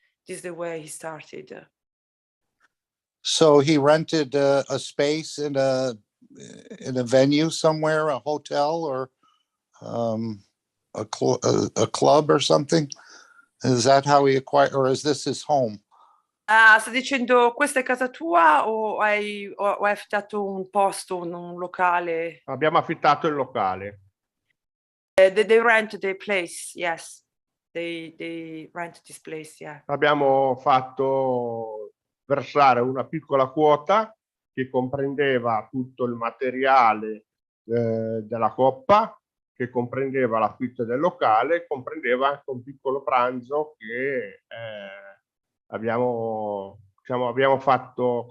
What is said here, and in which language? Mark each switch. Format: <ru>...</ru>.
<en>This is the way he started. So he rented a space in a venue somewhere, a hotel or a club or something? Is that how he acquired, or is this his home?</en> <it>Sta dicendo questa è casa tua o hai affittato un posto, un locale? Abbiamo affittato il locale.</it> <en>They rent the place, yes. They rent this place, yeah.</en> <it>Abbiamo fatto versare una piccola quota che comprendeva tutto il materiale della coppa, che comprendeva l'affitto del locale, comprendeva anche un piccolo pranzo che abbiamo fatto.</it>